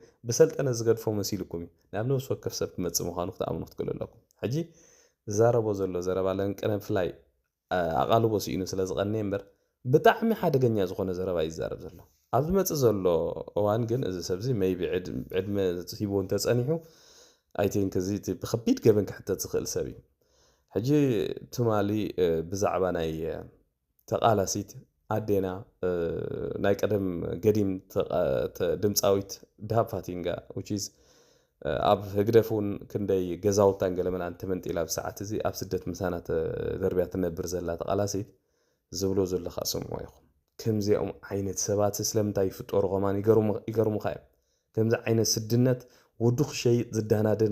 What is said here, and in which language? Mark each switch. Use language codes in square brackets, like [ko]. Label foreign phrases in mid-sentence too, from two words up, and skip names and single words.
[ti] ብሰልጠነ ዝገድፎ መሲልኩም ናብ ነብስ ወከፍ ሰብ ክመጽእ ምዃኑ ክትኣምኑ ትክእሉ ኣለኩም ሕጂ ዝዛረቦ ዘሎ ዘረባ ለንቅነ ብፍላይ ኣቓልቦ ሲኢኑ ስለ ዝቐነየ እምበር ብጣዕሚ ሓደገኛ ዝኾነ ዘረባ ይዛረብ ዘሎ ኣብ ዝመጽእ ዘሎ እዋን ግን እዚ ሰብ እዚ ሜይቢ ዕድመ ሂቦ እንተጸኒሑ [en] I think [ti] እዚ ብከቢድ ገበን ክሕተት ዝኽእል ሰብ እዩ ሕጂ ትማሊ ብዛዕባ ናይ ተቃላሲት ኣዴና ናይ ቀደም ገዲም ድምፃዊት ዳሃብ ፋቲንጋ [en] which is [ti] ኣብ ህግደፉን ክንደይ ገዛውታን ገለመናን ተመንጢላ ብሰዓት እዚ ኣብ ስደት ምሳና ደርብያ ትነብር ዘላ ተቃላሲት ዝብሎ ዘለኻ ስምዑ ኢኹም ከምዚኦም ዓይነት ሰባት ስለምንታይ ይፍጠሩ ኸማን ይገርሙኻ እዮም ከምዚ ዓይነት ስድነት ወዱኽ ሸይ ዝዳናደን